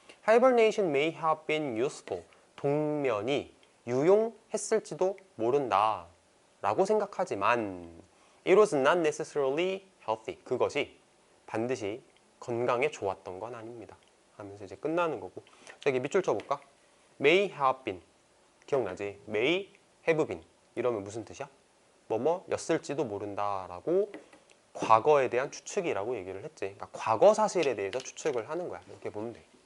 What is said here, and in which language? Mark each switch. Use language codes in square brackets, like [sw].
[en] Hibernation may have been useful, [ko] 동면이 유용했을지도 모른다 라고 생각하지만 [en] It was not necessarily healthy, [ko] 그것이 반드시 건강에 좋았던 건 아닙니다 하면서 이제 끝나는 거고. 자, 여기 밑줄 쳐볼까? [en] May have been, 기억나지? [ko] May have been 이러면 무슨 뜻이야? 뭐뭐였을지도 모른다라고 과거에 대한 추측이라고 얘기를 했지. 그러니까 과거 사실에 대해서 추측을 하는 거야. 이렇게 보면 돼.